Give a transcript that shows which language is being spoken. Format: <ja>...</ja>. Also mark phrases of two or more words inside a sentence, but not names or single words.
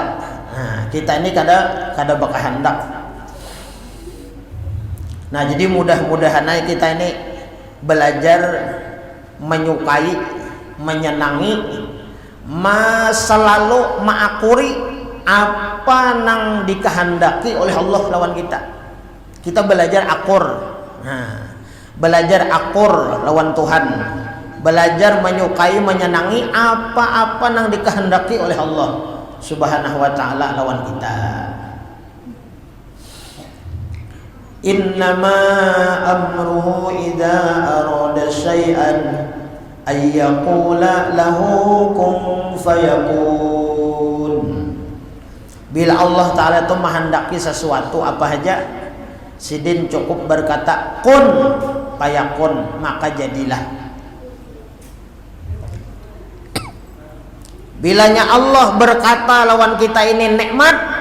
<bjn>Nah, kita ini kada berkehendak. Nah, jadi mudah-mudahan kita ini belajar menyukai, menyenangi, selalu mengakuri apa nang dikehendaki oleh Allah lawan kita. Kita belajar akur. Nah, belajar akur lawan Tuhan. Belajar menyukai, menyenangi apa-apa nang dikehendaki oleh Allah</bjn> <ar>سبحانه وتعالى</ar> <bjn>lawan kita.</bjn> <ar>إنما أمره إذا أراد شيئا أن يقول له كن فيكون.</ar> <bjn>Bila Allah Ta'ala itu menghendaki sesuatu apa saja, sidin cukup berkata</bjn> <ar>كن فيكون,</ar> <bjn>maka jadilah. Bilanya Allah berkata lawan kita ini nikmat.</bjn>